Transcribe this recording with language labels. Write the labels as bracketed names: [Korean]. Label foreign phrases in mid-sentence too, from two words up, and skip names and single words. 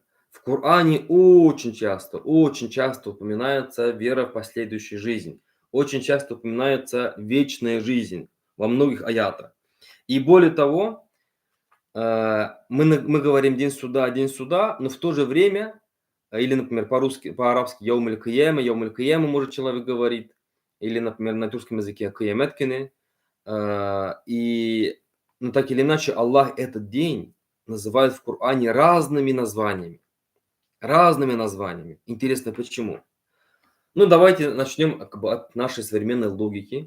[Russian] В Коране очень часто упоминается вера в последующую жизнь. Очень часто упоминается вечная жизнь во многих аятах. И более того, мы говорим день суда, но в то же время, или, например, по-арабски [Arabic] يوم القيامة [Russian] может человек говорить, или, например, на турском языке кияметкины. И, так или иначе, Аллах этот день называют в Коране разными названиями. Разными названиями. Интересно, почему? Давайте начнем от нашей современной логики.